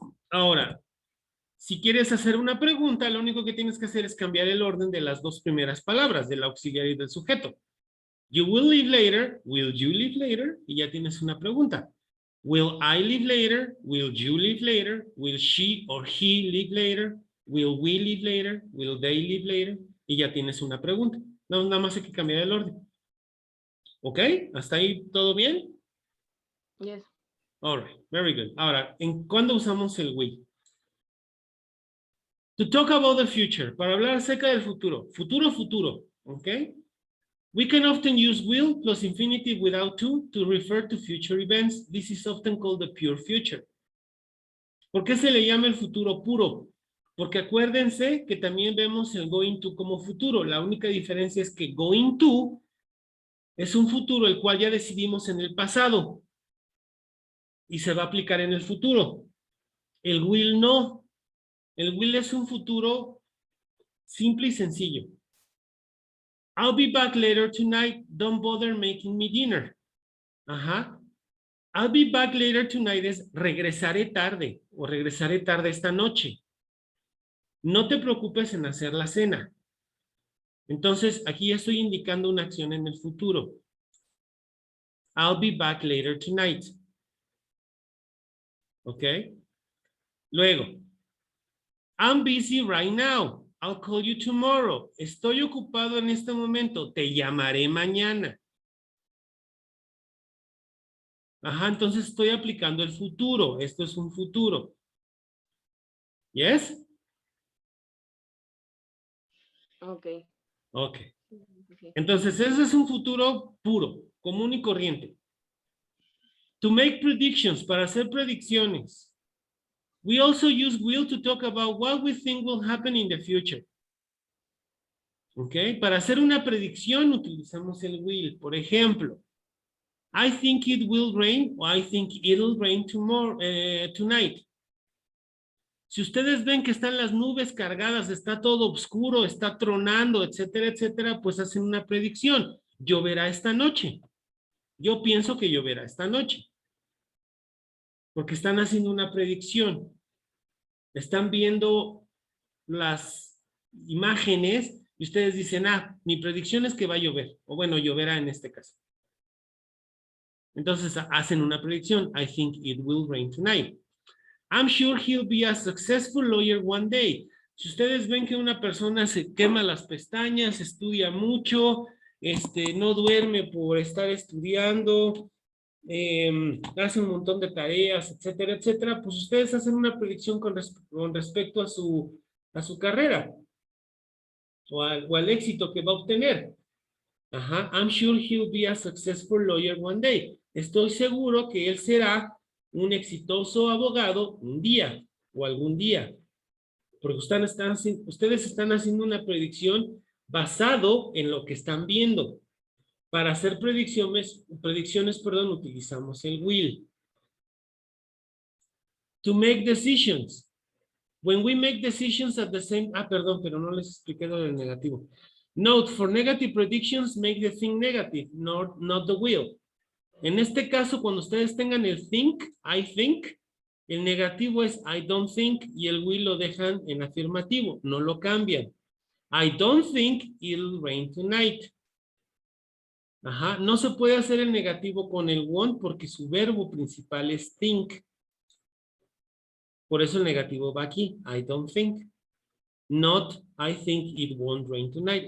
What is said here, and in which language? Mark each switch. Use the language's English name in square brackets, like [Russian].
[Spanish] Ahora, si quieres hacer una pregunta, lo único que tienes que hacer es cambiar el orden de las dos primeras palabras, del auxiliar y del sujeto. [English] You will leave later, will you leave later, [Spanish] y ya tienes una pregunta. [English] Will I leave later, will you leave later, will she or he leave later, will we leave later, will they leave later, [Spanish] y ya tienes una pregunta. No, nada más hay que cambiar el orden. ¿Ok? ¿Hasta ahí todo bien? [English] Yes. All right, very good. [Spanish] Ahora, ¿cuándo usamos el will? [English] To talk about the future, [Spanish] para hablar acerca del futuro. Futuro, futuro, ¿ok? [English] We can often use will plus infinitive without to refer to future events. This is often called the pure future. [Spanish] ¿Por qué se le llama el futuro puro? Porque acuérdense que también vemos el going to como futuro. La única diferencia es que going to es un futuro el cual ya decidimos en el pasado y se va a aplicar en el futuro. El will no. El will es un futuro simple y sencillo. [English] I'll be back later tonight. Don't bother making me dinner. [Spanish] Ajá. [English] I'll be back later tonight [Spanish] es regresaré tarde o regresaré tarde esta noche. No te preocupes en hacer la cena. Entonces, aquí estoy indicando una acción en el futuro. [English] I'll be back later tonight. ¿Ok? [Spanish] Luego, [English] I'm busy right now. I'll call you tomorrow. [Spanish] Estoy ocupado en este momento. Te llamaré mañana. Ajá, entonces estoy aplicando el futuro. Esto es un futuro. ¿Yes? [English] Ok. Ok. Okay. [Spanish] Entonces, ese es un futuro puro, común y corriente. [English] To make predictions, [Spanish] para hacer predicciones. [English] We also use will to talk about what we think will happen in the future. ¿Ok? [Spanish] Para hacer una predicción utilizamos el will. Por ejemplo, [English] I think it will rain or I think it'll rain tomorrow, tonight. [Spanish] Si ustedes ven que están las nubes cargadas, está todo oscuro, está tronando, etcétera, etcétera, pues hacen una predicción. Lloverá esta noche. Yo pienso que lloverá esta noche. Porque están haciendo una predicción. Están viendo las imágenes y ustedes dicen, ah, mi predicción es que va a llover. O bueno, lloverá en este caso. Entonces hacen una predicción. [English] I think it will rain tonight. I'm sure he'll be a successful lawyer one day. [Spanish] Si ustedes ven que una persona se quema las pestañas, estudia mucho, no duerme por estar estudiando, hace un montón de tareas, etcétera, etcétera, pues ustedes hacen una predicción con respecto a su carrera o al éxito que va a obtener. [English] Ajá, I'm sure he'll be a successful lawyer one day. [Spanish] Estoy seguro que él será un exitoso abogado un día o algún día. Porque ustedes están haciendo una predicción basado en lo que están viendo. Para hacer predicciones, utilizamos el will. [English] To make decisions. When we make decisions at the same... [Spanish] Ah, perdón, pero no les expliqué lo del negativo. [English] Note, for negative predictions, make the thing negative, not the will. [Spanish] En este caso, cuando ustedes tengan el think, I think, el negativo es [English] I don't think [Spanish] y el will lo dejan en afirmativo, no lo cambian. [English] I don't think it'll rain tonight. [Spanish] Ajá, no se puede hacer el negativo con el won't porque su verbo principal es think. Por eso el negativo va aquí, [English] I don't think. Not, I think it won't rain tonight.